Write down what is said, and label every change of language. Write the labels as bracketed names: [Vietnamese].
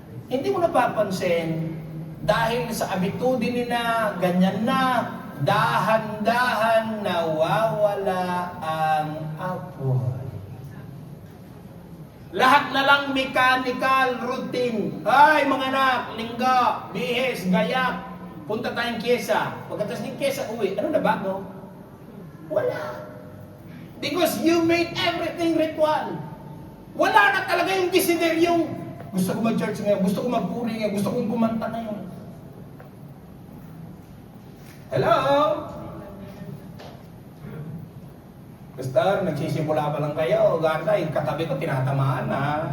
[Filipino] Hindi mo napapansin, dahil sa abitudin nila, ganyan na, dahan-dahan nawawala ang apoy. Lahat na lang [English] mechanical routine. [Filipino] Ay, mga anak, linggo, bihis, gayak, punta tayong kyesa. Pagkatapos ng kyesa, uwi. Ano na bago? Wala. [English] Because you made everything ritual. [Filipino] Wala na talaga yung desideryong gusto ko mag-church ngayon, gusto ko magpuri ngayon, gusto kong kumanta ngayon. [English] Hello? [Filipino] Pastor, nagsisimula pa lang kayo. Ganda, yung katabi ko, tinatamaan na.